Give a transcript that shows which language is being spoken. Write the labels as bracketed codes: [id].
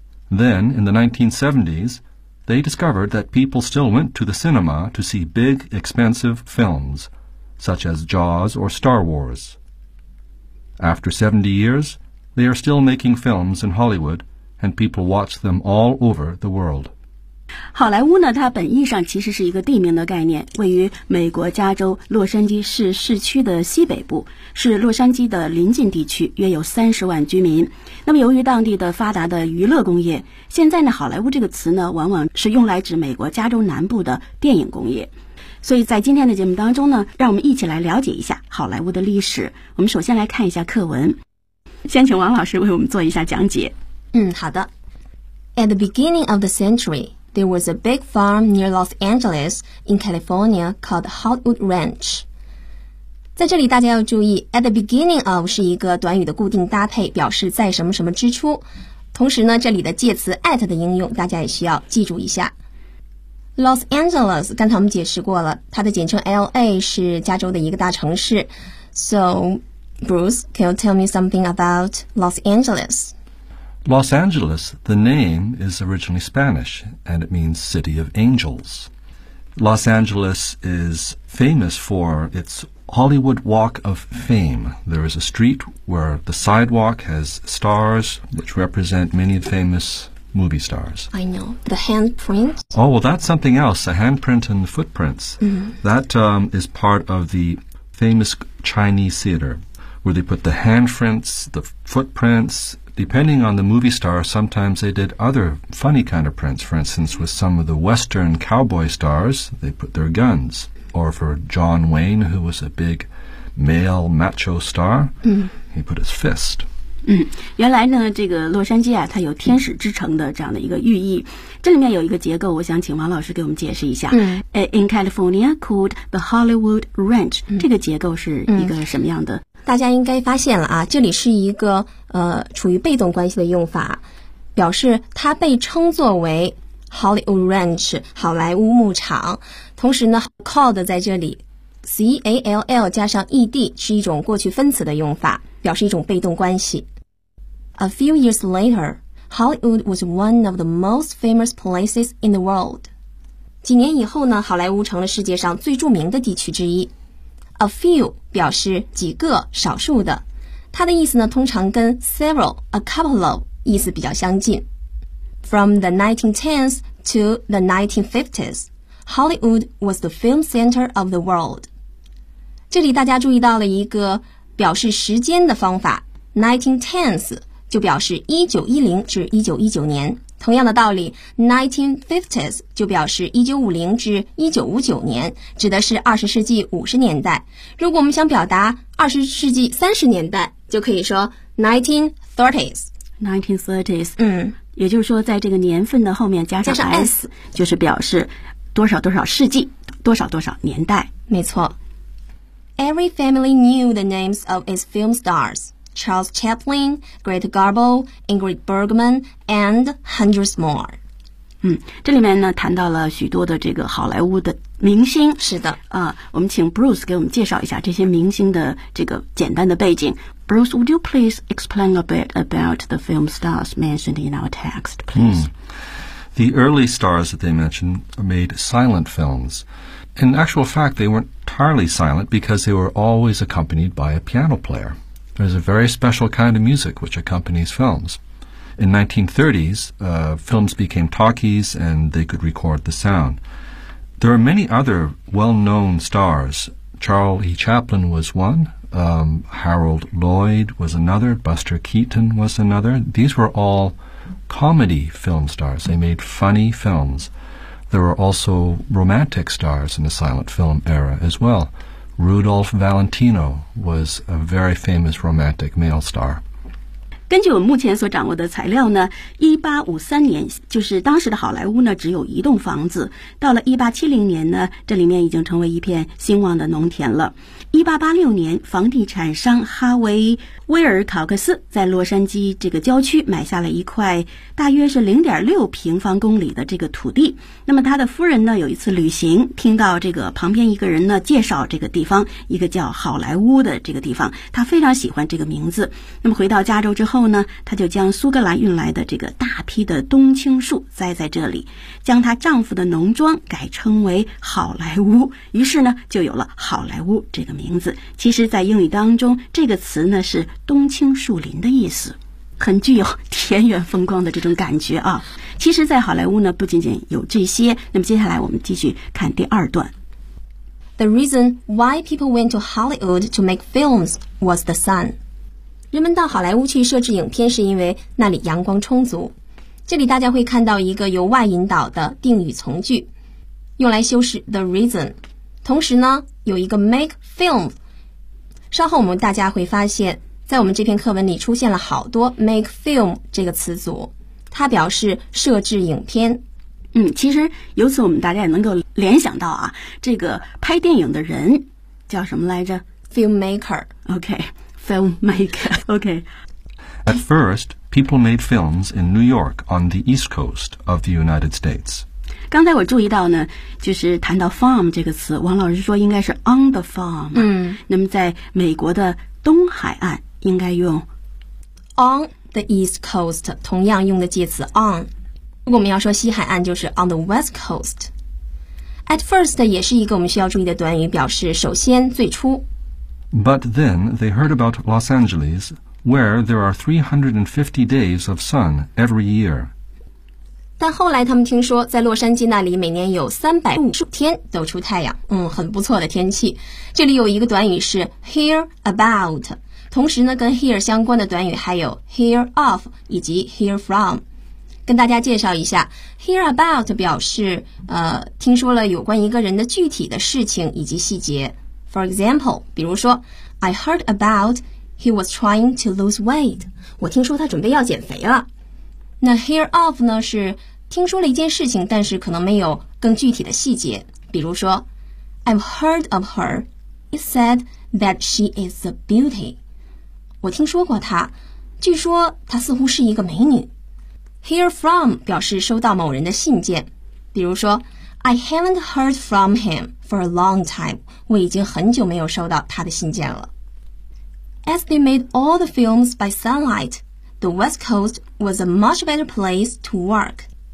[en] Then, in the 1970s, they discovered that people still went to the cinema to see big, expensive films, such as Jaws or Star Wars. After 70 years, they are still making films in Hollywood, and people watch them all over the world. [zh] 好莱坞呢，它本意上其实是一个地名的概念，位于美国加州洛杉矶市市区的西北部，是洛杉矶的邻近地区，约有30万居民。那么由于当地的发达的娱乐工业，现在呢，好莱坞这个词呢，往往是用来指美国加州南部的电影工业。所以在今天的节目当中呢，让我们一起来了解一下好莱坞的历史。我们首先来看一下课文，先请王老师为我们做一下讲解。好的。 [en] At the beginning of the centuryThere was a big farm near Los Angeles in California called Hollywood Ranch. [zh] 在这里大家要注意 [en] at the beginning of [zh] 是一个短语的固定搭配，表示在什么什么之初。同时呢，这里的介词 at 的应用大家也需要记住一下。 Los Angeles 刚才我们解释过了，它的简称 LA 是加州的一个大城市。 [en] So, Bruce, can you tell me something about Los Angeles? Los Angeles, the name, is originally Spanish, and it means City of Angels. Los Angeles is famous for its Hollywood Walk of Fame. There is a street where the sidewalk has stars, which represent many famous movie stars. I know. The handprint? Oh, well, that's something else, the handprint and the footprints. Mm-hmm. That, is part of the famous Chinese theater, where they put the handprints, the footprints... Depending on the movie star, sometimes they did other funny kind of prints. For instance, with some of the Western cowboy stars, they put their guns. Or for John Wayne, who was a big male macho star,he put his fist. [zh] 原来呢，这个洛杉矶啊，它有天使之城的这样的一个寓意。这里面有一个结构，我想请王老师给我们解释一下。 [en] In California called the Hollywood Ranch, [zh] 这个结构是一个什么样的？大家应该发现了啊，这里是一个处于被动关系的用法，表示它被称作为 Hollywood Ranch 好莱坞牧场。同时呢 ，called 在这里 C A L L 加上 E D 是一种过去分词的用法，表示一种被动关系。 [en] A few years later, Hollywood was one of the most famous places in the world. [zh] 几年以后呢，好莱坞成了世界上最著名的地区之一。 A few 表示几个、少数的，它的意思呢通常跟 several、 [en] a couple of [zh] 意思比较相近。 [en] From the 1910s to the 1950s, Hollywood was the film center of the world. [zh] 这里大家注意到了一个表示时间的方法 ,1910s 就表示1910至1919年。同样的道理 ,1950s 就表示1950至1959年，指的是20世纪50年代。如果我们想表达20世纪30年代，就可以说 1930s。 1930s, 也就是说在这个年份的后面加上 S, 就是表示多少多少世纪，多少多少年代。没错。 [en] Every family knew the names of its film stars. Charles Chaplin, Greta Garbo, Ingrid Bergman, and hundreds more. [zh] 这里面呢谈到了许多的这个好莱坞的明星。是的。我们请 Bruce 给我们介绍一下这些明星的这个简单的背景。 [en] Bruce, would you please explain a bit about the film stars mentioned in our text, please? The early stars that they mentioned made silent films. In actual fact, they weren't entirely silent because they were always accompanied by a piano player. There's a very special kind of music which accompanies films. In 1930s, films became talkies and they could record the sound. There are many other well-known stars. Charlie Chaplin was one. Harold Lloyd was another. Buster Keaton was another. These were all comedy film stars. They made funny films.There were also romantic stars in the silent film era as well, Rudolph Valentino was a very famous romantic male star. [zh] 根据我目前所掌握的材料呢，1853年就是当时的好莱坞呢只有一栋房子，到了1870年呢，这里面已经成为一片兴旺的农田了。 1886年，房地产商哈维·威尔考克斯在洛杉矶这个郊区买下了一块大约是0.6平方公里的这个土地。那么他的夫人呢，有一次旅行，听到这个旁边一个人呢介绍这个地方，一个叫好莱坞的这个地方，他非常喜欢这个名字。那么回到加州之后呢，他就将苏格兰运来的这个大批的冬青树栽在这里，将她丈夫的农庄改称为好莱坞，于是呢，就有了好莱坞这个名字。其实在英语当中，这个词呢是冬青树林的意思，很具有田园风光的这种感觉啊。其实在好莱坞呢不仅仅有这些，那么接下来我们继续看第二段。 [en] The reason why people went to Hollywood to make films was the sun. [zh] 人们到好莱坞去摄制影片是因为那里阳光充足。这里大家会看到一个由 why 引导的定语从句，用来修饰 the reason。同时呢有一个 make film， 稍后我们大家会发现在我们这篇课文里出现了好多 make film 这个词组，它表示摄制影片。其实由此我们大家也能够联想到啊，这个拍电影的人叫什么来着？ [en] Filmmaker。 OK， filmmaker。 OK， At first people made films in New York on the east coast of the United States。 [zh] 刚才我注意到呢，就是谈到 farm 这个词，王老师说应该是 [en] on the farm。 [zh] 那么在美国的东海岸应该用 [en] on the east coast， [zh] 同样用的介词 on。如果我们要说西海岸就是 [en] on the west coast。 At first [zh] 也是一个我们需要注意的短语，表示首先最初。 [en] But then they heard about Los Angeles where there are 350 days of sun every year。 [zh] 但后来他们听说在洛杉矶那里每年有350天都出太阳，很不错的天气。这里有一个短语是 hear about， 同时呢跟 hear 相关的短语还有 hear of 以及 hear from。跟大家介绍一下， hear about 表示听说了有关一个人的具体的事情以及细节。 [en] For example， [zh] 比如说 [en] I heard about he was trying to lose weight， [zh] 我听说他准备要减肥了。那 hear of 呢是听说了一件事情，但是可能没有更具体的细节。比如说 [en] I've heard of her. It said that she is a beauty. [zh] 我听说过她，据说她似乎是一个美女。 [en] Hear from [zh] 表示收到某人的信件，比如说 [en] I haven't heard from him for a long time. [zh] 我已经很久没有收到他的信件了。 [en] As they made all the films by sunlight,The West Coast was a much better place to work.